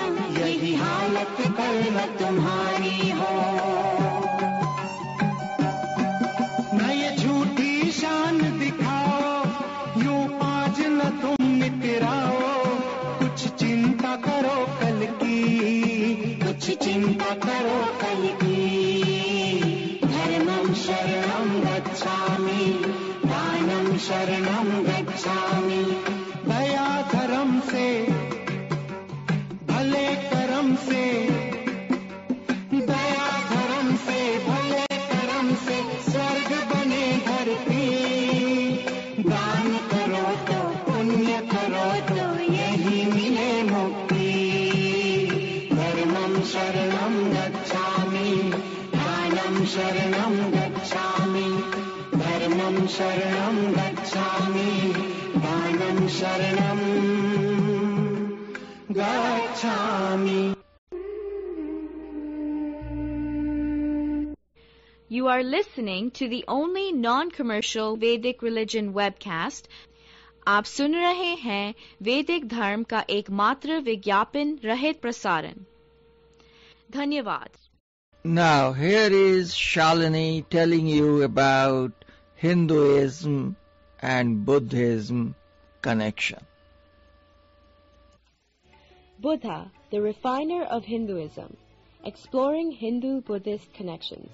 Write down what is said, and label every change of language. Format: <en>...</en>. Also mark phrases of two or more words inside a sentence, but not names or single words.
<hi>यही हालत कल न तुम्हारी हो न ये झूठी शान दिखाओ यूं आज न तुम निकराओ कुछ चिंता करो कल की कुछ चिंता करो कल की</hi> <sa>धर्मं शरणं गच्छामि दानं शरणं गच्छामि</sa> <hi>दया धर्म से भले कर्म से दया धर्म से भले कर्म से स्वर्ग बने धरती दान करो तो पुण्य करो तो यही मिले मुक्ति</hi> <sa>धर्मं शरणं गच्छामि दानं शरणं गच्छामि धर्मं शरणं गच्छामि दानं शरणं गच्छामि</sa> <en>You are listening to the only non-commercial Vedic religion webcast.</en> <hi>आप सुन रहे हैं वैदिक धर्म का एकमात्र विज्ञापन रहित प्रसारण. धन्यवाद.</hi> <en>Now here is Shalini telling you about Hinduism and Buddhism connection. Buddha, the refiner of Hinduism, exploring Hindu-Buddhist connections.</en>